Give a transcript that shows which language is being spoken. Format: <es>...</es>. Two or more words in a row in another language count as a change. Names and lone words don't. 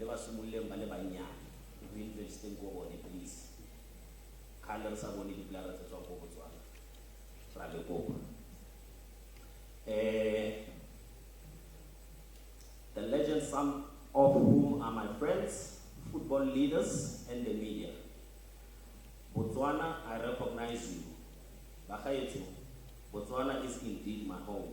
<tn>simoleng ba le banyane re investeng ko bone please kgale re sa bone diplara tse tswang ko Botswana ra le kopa.</tn> <en>The legends, some of whom are my friends, football leaders, and the media. Botswana, I recognize you. Bagaetso, Botswana is indeed my home.</en>